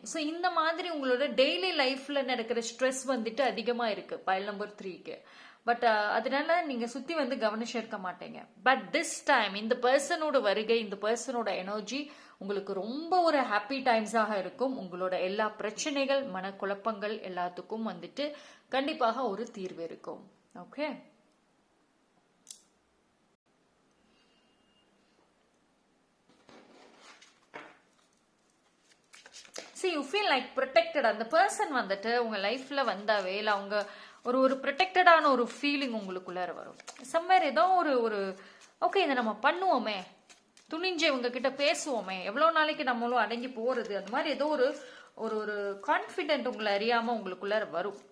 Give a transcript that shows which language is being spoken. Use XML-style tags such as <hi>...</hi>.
<ta>So இந்த மாதிரி உங்களோட டெய்லி லைஃப்ல நடக்கிற ஸ்ட்ரெஸ் வந்துட்டு அதிகமா இருக்கு பைல் நம்பர் 3க்கு. பட் அதனால நீங்க சுத்தி வந்து கவனிச்சு இருக்க மாட்டீங்க. பட் திஸ் டைம் இந்த பர்சனோட வருகை, இந்த பர்சனோட எனர்ஜி உங்களுக்கு ரொம்ப ஒரு ஹாப்பி டைம்ஸாக இருக்கும். உங்களோட எல்லா பிரச்சனைகள், மனக்குழப்பங்கள் எல்லாத்துக்கும் வந்துட்டு கண்டிப்பாக ஒரு தீர்வு இருக்கும்.</ta> <en>Okay, see you feel like protected.</en> <ta>அந்த பர்சன் வந்துட்டு உங்க லைஃப்ல வந்தாவே இல்லை அவங்க ஒரு ப்ரொடெக்டடான ஒரு ஃபீலிங் உங்களுக்குள்ளார வரும். சம்வேர் ஏதோ ஒரு ஓகே இதை நம்ம பண்ணுவோமே, துணிஞ்சு இவங்க கிட்ட பேசுவோமே, எவ்வளோ நாளைக்கு நம்மளும் அடங்கி போறது, அந்த மாதிரி ஏதோ ஒரு கான்ஃபிடென்ட் உங்களை அறியாம உங்களுக்குள்ளார வரும்.</ta>